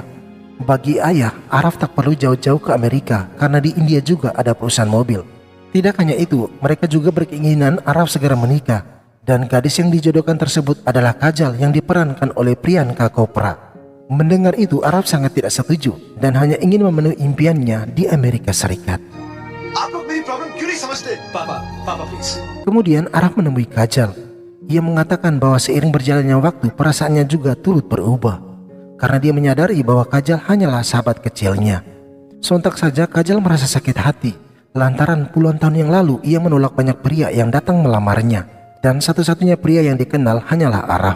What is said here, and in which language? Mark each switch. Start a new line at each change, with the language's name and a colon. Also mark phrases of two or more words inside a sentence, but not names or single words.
Indonesian: Bagi ayah, Araf tak perlu jauh-jauh ke Amerika karena di India juga ada perusahaan mobil. Tidak hanya itu, mereka juga berkeinginan Araf segera menikah, dan gadis yang dijodohkan tersebut adalah Kajal yang diperankan oleh Priyanka Chopra. Mendengar itu, Araf sangat tidak setuju dan hanya ingin memenuhi impiannya di Amerika Serikat.
Hindi: आप लोग मेरी प्रॉब्लम क्यों नहीं समझते?
English: Papa, please.
Indonesian: Kemudian Araf menemui Kajal. Ia mengatakan bahwa seiring berjalannya waktu, perasaannya juga turut berubah karena dia menyadari bahwa Kajal hanyalah sahabat kecilnya. Sontak saja Kajal merasa sakit hati lantaran puluhan tahun yang lalu ia menolak banyak pria yang datang melamarnya, dan satu-satunya pria yang dikenal hanyalah Araf.